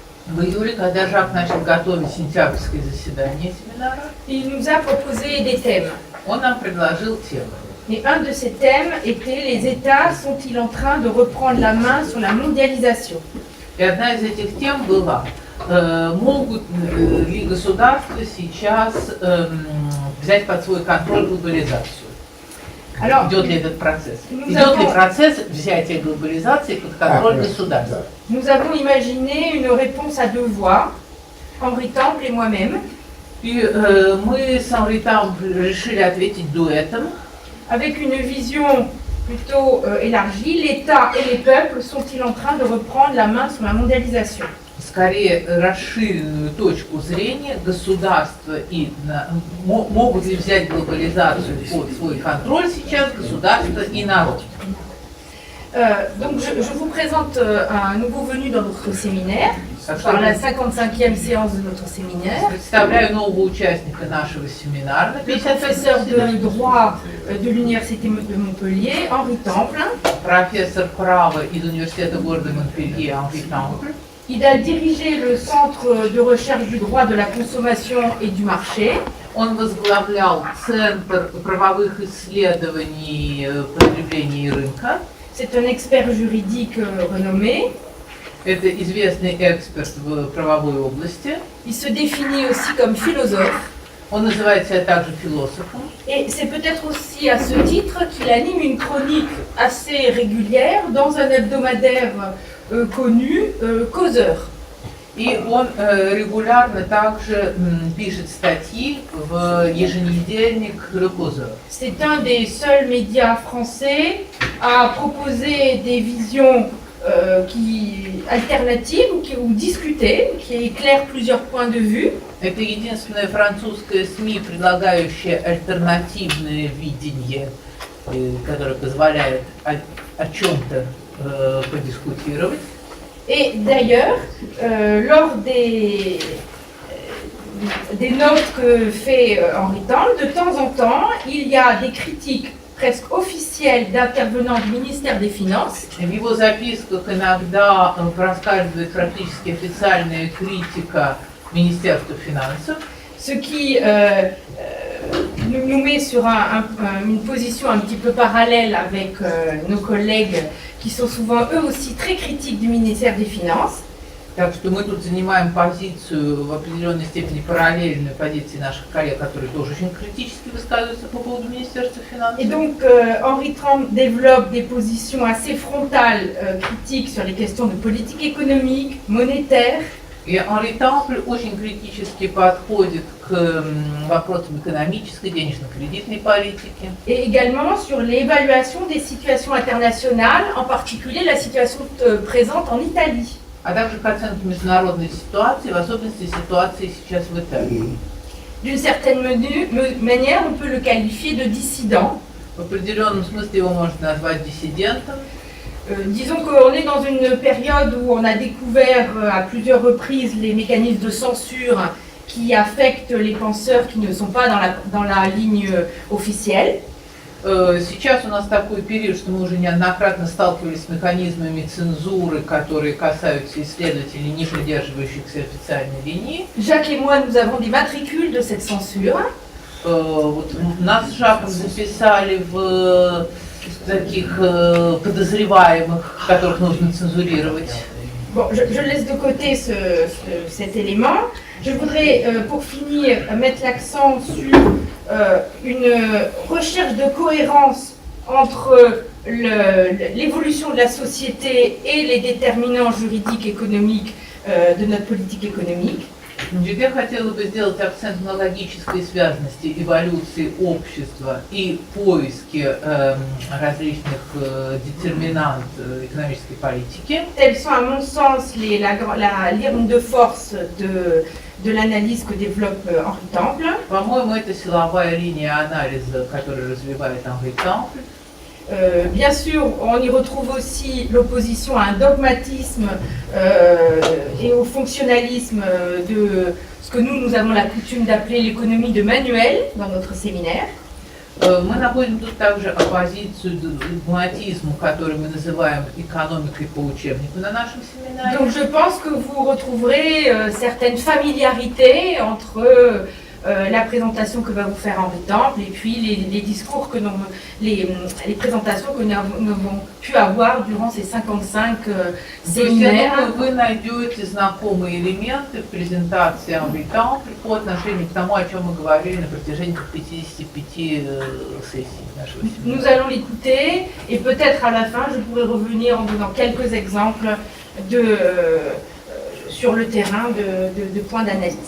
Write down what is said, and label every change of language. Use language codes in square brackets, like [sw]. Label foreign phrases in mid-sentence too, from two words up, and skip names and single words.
[ru] В июле, когда Жак начал готовить сентябрьское заседание семинара, [fr] il nous a proposé des thèmes. [ru] он нам предложил темы. [fr] Et un de ces thèmes était les États sont-ils en train de reprendre la main sur la mondialisation? [ru] И одна из этих тем была, могут ли государства сейчас взять под свой контроль глобализацию? [fr] Alors, [ru] Идет ли этот процесс? Идет ли процесс взятия глобализации под контроль государств? [fr] nous avons imaginé une réponse à deux voix, Henri Temple et moi-même, [ru] И мы с Henri Temple решили ответить дуэтом. [fr] avec une vision plutôt élargie. L'État et les peuples sont-ils en train de reprendre la main sur la mondialisation? [ru] Скорее расширенную точку зрения, государства могут ли взять глобализацию под свой контроль сейчас государство и народ. [fr] Donc je vous présente un nouveau venu dans notre séminaire, par la 55e séance de notre séminaire. [ru] Представляю нового участника нашего семинара, [fr] Le professeur de droit de l'université de Montpellier, Henri Temple. [ru] профессор права из университета города Монпелье Henri Temple. [fr] Il a dirigé le centre de recherche du droit de la consommation et du marché. [ru] Он возглавлял Центр правовых исследований потребления и рынка. [fr] C'est un expert juridique renommé. [ru] Это известный эксперт в правовой области. [fr] Il se définit aussi comme philosophe. [ru] Он называет себя также философом. [fr] Et c'est peut-être aussi à ce titre qu'il anime une chronique assez régulière dans un hebdomadaire connu, Causeur. [ru] И он регулярно также пишет статьи в еженедельник Le Causeur. [fr] C'est un des seuls médias français à proposer des visions alternatives ou discutées, qui éclairent plusieurs points de vue. [ru] Это единственное французское СМИ, предлагающее альтернативное видение, которое позволяет о чем-то подискутировать. [fr] Et d'ailleurs, lors des notes que fait Henri Temple, de temps en temps, il y a des critiques presque officielles d'intervenants du ministère des Finances. [ru] В его записках иногда проскальзывает практически официальная критика Министерства финансов. [fr] Ce qui nous met sur une position un petit peu parallèle avec nos collègues qui sont souvent eux aussi très critiques du ministère des Finances. [ru] Так что мы тут занимаем позицию в определенной степени параллельную позиции наших коллег, которые тоже очень критически высказываются по поводу Министерства финансов. [fr] Et donc Henri Temple développe des positions assez frontales, critiques sur les questions de politique économique, monétaire. [ru] И Henri Temple очень критически подходит к вопросам экономической, денежно-кредитной политики. [fr] Et également sur l'évaluation des situations internationales, en particulier la situation présente en Italie. [ru] А также к оценке международной ситуации, в особенности ситуации сейчас в Италии. [fr] D'une certaine manière, on peut le qualifier de dissident. [ru] В определенном смысле его можно назвать диссидентом. [fr] Disons qu'on est dans une période où on a découvert à plusieurs reprises les mécanismes de censure qui affectent les penseurs qui ne sont pas dans la ligne officielle. [ru] Сейчас у нас такой период, что мы уже неоднократно сталкивались с механизмами цензуры, которые касаются исследователей, не придерживающихся официальной линии. [fr] Jacques et moi, nous avons des matricules de cette censure. [ru] Вот нас с Жаком записали в таких подозреваемых, которых нужно цензурировать. [fr] Bon, je laisse de côté cet élément. Je voudrais, pour finir, mettre l'accent sur une recherche de cohérence entre l'évolution de la société et les déterminants juridiques économiques de notre politique économique. [ru] Я хотела бы сделать акцент на логической связности эволюции общества и поиске различных детерминант экономической политики. [fr] Telles sont, à mon sens, la ligne de force de l'analyse que développe Henri Temple. [ru] По-моему, это силовая линия анализа, которую развивает Henri Temple. [fr] Bien sûr, on y retrouve aussi l'opposition à un dogmatisme et au fonctionnalisme de ce que nous avons la coutume d'appeler l'économie de manuel dans notre séminaire. [ru] Мы находим тут также оппозицию догматизму, который мы называем экономикой по учебнику на нашем семинаре. [fr] Donc je pense que vous retrouverez certaines familiarités entre la présentation que va vous faire Henri Temple et puis les discours que les présentations que nous avons pu avoir durant ces 55 séminaires. [ru] Я думаю, вы найдете знакомые элементы в презентации Henri Temple по отношению к тому, о чем мы говорили на протяжении 55 сессий нашего семинара. [fr] Nous allons l'écouter et peut-être à la fin je pourrai revenir en donnant quelques exemples sur le terrain de points d'analyse.